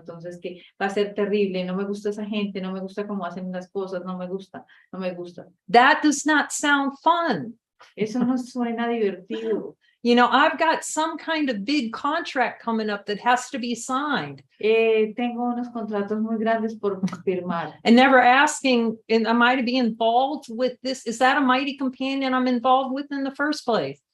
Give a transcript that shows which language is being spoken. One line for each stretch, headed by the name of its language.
Spanish: Entonces, que va a ser terrible. No me gusta esa gente, no me gusta cómo hacen las cosas, no me gusta.
English: That does not sound fun.
Spanish: Eso no suena divertido.
English: You know, I've got some kind of big contract coming up that has to be signed.
Spanish: Tengo unos contratos muy grandes por firmar.
English: And never asking, am I to be involved with this? Is that a mighty companion I'm involved with in the first place?